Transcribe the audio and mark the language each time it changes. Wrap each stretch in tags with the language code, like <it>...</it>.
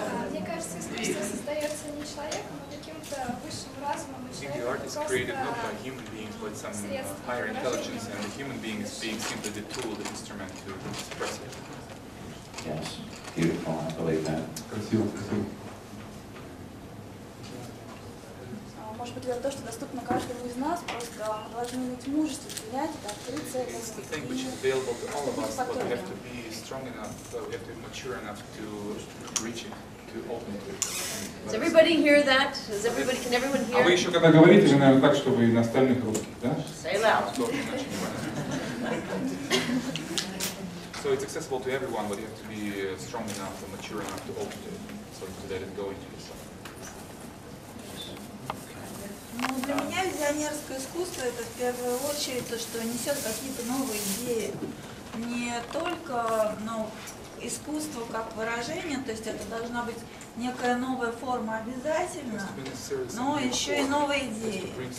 <ru>Мне кажется, искусство создается не человеком, а каким-то высшим разумом, и человек</ru> <en>was created not by human beings, but some higher intelligence, and the human being is being simply the tool, the instrument to express it. Yes, beautiful, I believe that.</en> <ru>Красиво, красиво. Может быть, это то, что доступно каждому из нас, просто мы должны иметь мужество принять это, открыться этому.</ru> <en>It's the thing which is available to all of us, but we have to be strong enough, we have to be mature enough to reach it, to open to it. Does everybody hear that? Can everyone</en> <ru>А вы</ru> <en>hear?</en> <ru>еще когда говорите, вы, наверное, так, чтобы и на остальных русских, да?</ru> <en>Say loud. So it's accessible to everyone, but you have to be strong enough and mature enough to open to it, so to let it go into yourself.</en> <ru>Ну, для меня визионерское искусство — это в первую очередь то, что несет какие-то новые идеи. Не только искусство как выражение, то есть это должна быть некая новая форма обязательно, но еще и новые идеи.</ru>